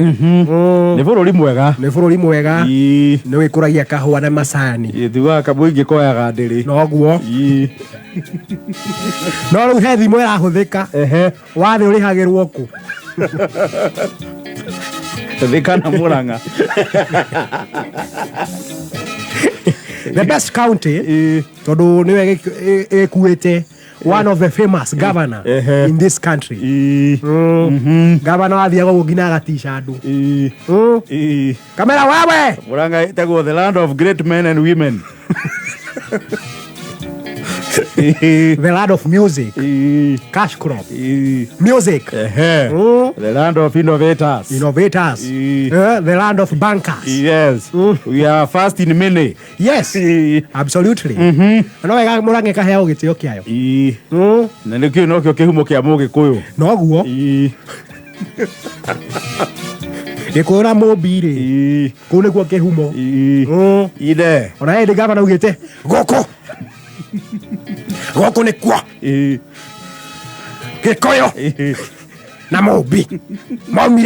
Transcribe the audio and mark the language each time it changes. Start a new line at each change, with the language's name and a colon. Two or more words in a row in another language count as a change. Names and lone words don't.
Kikuyu: nĩ bũrũri mwega nĩ wĩkũragia kahũa na macani thiuaga kamũingĩ koyaga ndĩrĩ noguo no rĩu he thimũ ĩrahũthĩka wathĩ ũrĩhagĩrwo kũ thĩka na Mũrang'a
English: the best county
Kikuyu: tondũ nĩwe ĩkuĩte
English: one of the famous governor in this country governor
Kikuyu: athiaga ũguo nginya agatica andũ kamera wewe
English: Mũrang'a ĩtagwo the land of great men and women the land of music cash crop music the land of innovators the land of bankers yes we are first in many yes absolutely
Kikuyu: no wega Mũrang'a kaheo gĩtĩo kĩayo na nĩkĩo nokĩo kĩhumo kĩa Mũgĩkũyũ noguo Gĩkũyũ na Mũmbi-rĩ kũu nĩkuo kĩhumo ine ona hĩndĩ gavana augĩte gũkũ nĩkuo Gĩkũyũ na Mũmbi maumire